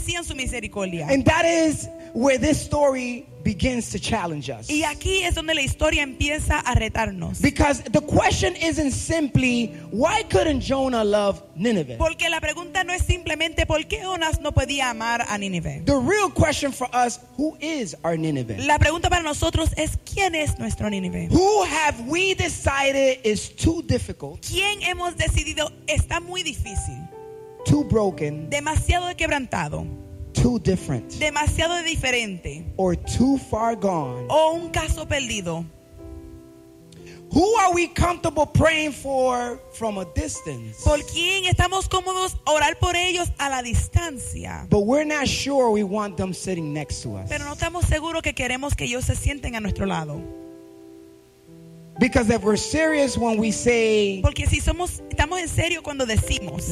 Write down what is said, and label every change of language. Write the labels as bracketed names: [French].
[English] And that is where this story begins to challenge us. [Spanish] Y aquí es donde la historia empieza a retarnos. [English] Because the question isn't simply why couldn't Jonah love Nineveh? [Spanish] Porque la pregunta no es simplemente por qué Jonás no podía amar a Nineveh. [English] The real question for us, who is our Nineveh? [Spanish] La pregunta para nosotros es quién es nuestro Nineveh. [English] Who have we decided is too difficult? [Spanish] ¿Quién hemos decidido está muy difícil? [English] Too broken. [Spanish] Demasiado quebrantado. [English] Too different. [Spanish] Demasiado diferente. [English] Or too far gone. [Spanish] O un caso perdido. [English] Who are we comfortable praying for from a distance? [Spanish] ¿Por quién estamos cómodos orar por ellos a la distancia? [English] But we're not sure we want them sitting next to us. [Spanish] Pero no estamos seguros que queremos que ellos se sienten a nuestro lado. [English] Because if we're serious when we say, [Spanish] porque si somos, estamos en serio cuando decimos,